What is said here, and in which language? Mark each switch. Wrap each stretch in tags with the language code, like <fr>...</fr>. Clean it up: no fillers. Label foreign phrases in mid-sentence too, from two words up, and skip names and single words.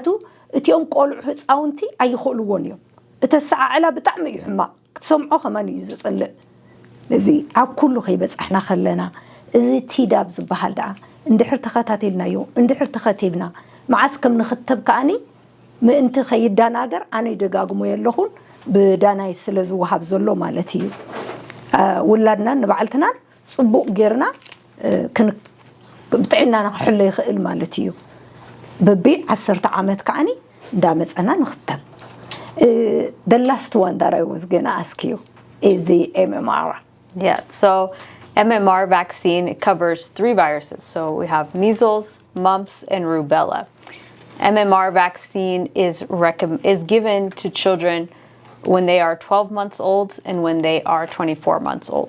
<ti>እቲኦም ቆልዑ ህፃውንቲ ኣይኽእልዎን እዮም እቲ ኣሰዓዕላ ብጣዕሚ እዩ ሕማቕ ክትሰምዖ ከመን እዩ ዘፅልእ እዚ ኣብ ኩሉ ከይበፃሕና ከለና እዚ ቲዳብ ዝበሃል ደኣ እንድሕር ተኸታተልናዮ እንድሕር ተኸቲብና መዓስ ከም ንኽተብ ከኣኒ ምእንቲ ከይዳናገር ኣነ ይደጋግሞ የለኹን ብዳናይ ስለ ዝወሃብ ዘሎ ማለት እዩ ውላድና ንባዕልትና ፅቡቅ ጌርና ብጥዕናና ክሕሎ ይኽእል ማለት እዩ በቢ 10 ዓመት ከኣኒ እንዳመፀና ንኽተብ</ti> <en>the last one that I was going to ask you is the MMR. Yes, so MMR vaccine covers 3 viruses. So we have measles, mumps, and rubella. MMR vaccine is given to children when they are 12 months old and when they are 24 months old.</en>